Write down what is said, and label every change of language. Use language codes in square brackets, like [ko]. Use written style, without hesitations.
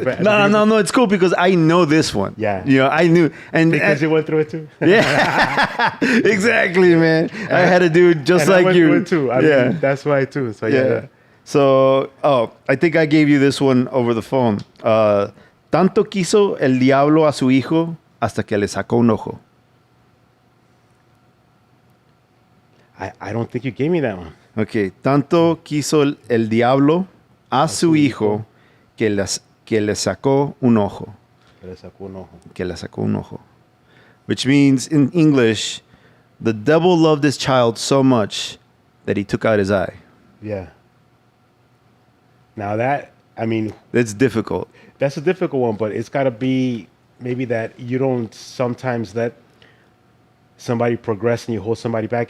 [en] No. It's cool because I know this one. I knew, and because you went through it too. Exactly, man. I had a dude just and like I went you. Through it too. I mean, that's why too. So So, I think I gave you this one over the phone. [es] Tanto quiso el diablo a su hijo hasta que le sacó un ojo. [en] I don't think you gave me that one. Okay. [es] Tanto quiso el diablo a su hijo que le sacó un ojo. Que le sacó un ojo. [en] Which means in English, the devil loved his child so much that he took out his eye. Yeah. Now that, I mean... That's difficult. That's a difficult one, but it's got to be maybe that you don't sometimes let somebody progress and you hold somebody back.